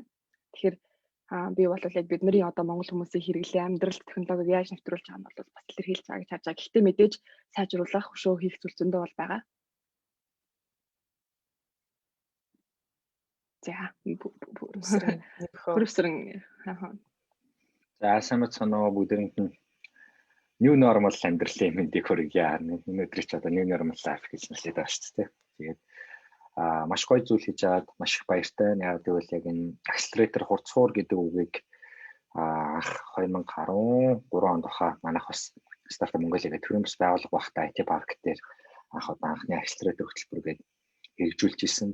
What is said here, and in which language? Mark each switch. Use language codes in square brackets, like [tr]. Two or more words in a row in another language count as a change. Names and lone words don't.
[mn] Тэгэхээр би бол яг бидний одоо монгол хүмүүсийн хэрэглээ амьдрал технологиг яаж нэвтрүүлж байгаа нь бол бас илэрхийлж байгаа гэж харж байгаа. Гэхдээ мэдээж сайжруулах, хөшөө хийх зүйл зөндөө бол байгаа. За бүрсрэн За сайн байна уу бүгдэнд нь [en] new normal [mn] амьдралын мэндийг хүргье. Өнөөдөр ч одоо [en] new normal life [mn] гэж нэрлэдэг байгаа шүү дээ. Тэгээд маш гоё зүйл хийж аваад маш их баяртай. Яг тэгвэл яг энэ accelerator хурцуур гэдэг үгийг анх 2013 онд баха манайх бас Startup Mongolia гэх төрийн бас байгууллага багтаа IT парк дээр анхны accelerator хөтөлбөр гээд хэрэгжүүлж ирсэн.